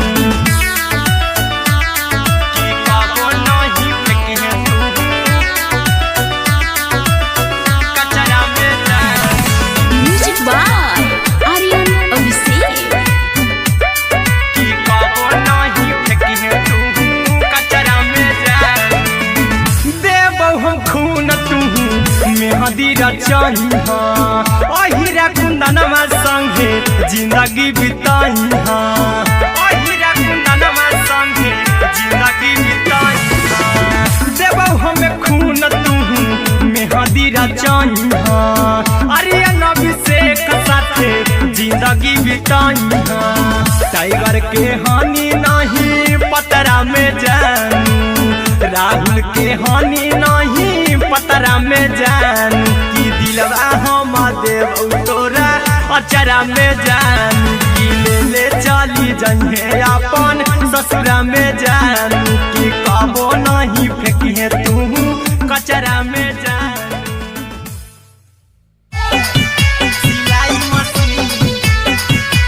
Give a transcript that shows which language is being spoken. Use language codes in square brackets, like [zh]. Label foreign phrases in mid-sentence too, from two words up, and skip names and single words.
[bho] की कबो नहीं फेंकी तू कचरा में जान। [en] music by [bho] आर्यन अभिषेक। की कबो नहीं फेंकी तू कचरा में जान। देबो हम खून तू मेहदी रचइहा। अहिरा कुंदनमा संगे जिंदगी बिताइहा। अहिरा कुंदनमा संगे जिंदगी बिताइहा। देबो हम खून तू मेहदी रचइहा। आर्यन अभिषेक साथे जिंदगी बिताइहा। टाइगर के हानि नहीं पतरा में जानू। राहुल के हानि नहीं पतरा में जानू। की दिलवा हम देबो तोरा अचरा में जानू। की ले चली जइहे अपन ससुरा में जानू। की कबो नहीं फेंकी तू कचरा में जानू। सिलाई मशीन